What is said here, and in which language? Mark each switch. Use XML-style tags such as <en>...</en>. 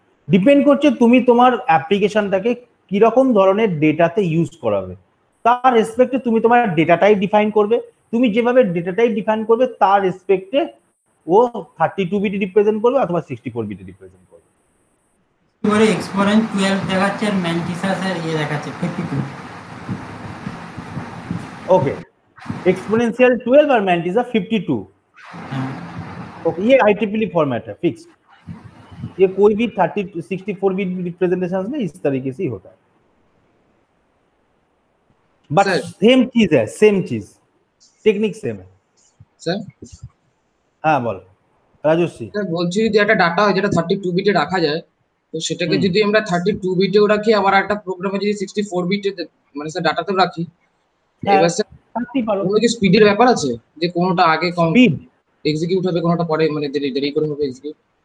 <bn>Depend করছে তুমি তোমার অ্যাপ্লিকেশনটাকে কিরকম ধরনের ডেটাতে ইউজ করাবে, তার রেসপেক্টে তুমি তোমার ডেটা টাইপ ডিফাইন করবে। তুমি যেভাবে ডেটা টাইপ ডিফাইন করবে তার রেসপেক্টে ও 32 বিট রিপ্রেজেন্ট করবে অথবা 64 বিট রিপ্রেজেন্ট করবে। পরে এক্সপোনেন্ট 12 দেখাচ্ছে আর ম্যান্টিসা স্যার ইয়ে দেখাচ্ছে 52।</bn> <hi>ओके, एक्सपोनेंशियल 12 और मैंटिसा 52। ओके, ये IEEE फॉर्मेट है, फिक्स्ड। ये कोई भी 64 बिट रिप्रेजेंटेशन में इस तरीके से ही होता है,</hi> <en>But Sir.</en> <hi>सेम चीज है, सेम चीज, टेक्निक सेम है।</hi> <en>sir</en> <hi>हाँ बोल राजश्री।</hi> <bn>স্যার বলছি যদি একটা ডাটা হয় যেটা 32 বিটে রাখা যায়, তো সেটাকে হুম। যদি আমরা 32 বিটেও রাখি, আবার একটা প্রোগ্রামে যদি 64 বিটে মানে স্যার ডাটাতেও রাখি, এবার স্যার থাকতেই পারো। কোনো কি স্পিডের ব্যাপার আছে যে কোনোটা আগে কম</bn> <en>speed</en> <bn>এক্সিকিউট হবে, কোনোটা পরে মানে দেরি করে হবে এক্সিকিউট?</bn>